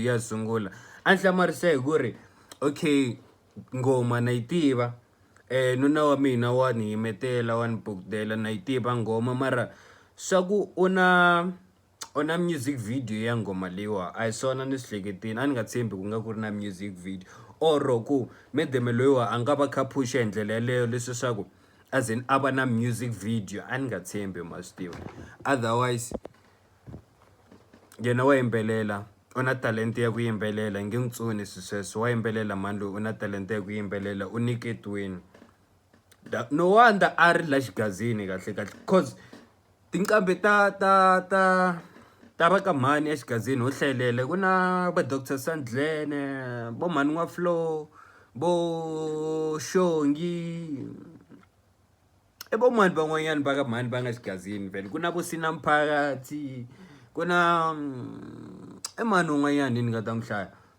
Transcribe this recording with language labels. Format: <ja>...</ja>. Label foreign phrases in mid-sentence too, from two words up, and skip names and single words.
<ts>ya sungula a ni hlamarise hi ku ri okay ngoma na yi tiva nuna wa mina wa ni yimetela wa ni bukutela na yi tiva ngoma mara swa ku u na</ts> <en>music video</en> <ts>ya ngoma leyiwa a hi swona ni swi hleketini a ni nga tshembi ku nga ku ri na</ts> <en>music video</en> <ts>or ku medeme loyiwa a nga va kha phusha hi ndlela yaleyo leswi swa ku</ts> <en>as in</en> <ts>aba na</ts> <en>music video</en> <ts>a ni nga tshembi mastiva otherwise yena wa yimbelela u na talente ya ku yimbelela nge n'wi tsoni swisweswo wa yimbelela mani loyi u na talente ya ku yimbelela u niketiweni</ts> <en>no wonder</en> <ts>a ri la xigazini kahle cause tinqambi ta va ka mhani exigazini ho hlayelele ku na va Dr Sandlene vo mhani wa Flow vo Shongi vo mani van'wanyani va ka mhani va nga xigazini vele ku na vo Sina Mphakathi ku na mani un'wanyani ni nga ta n'wi hlaya</ts>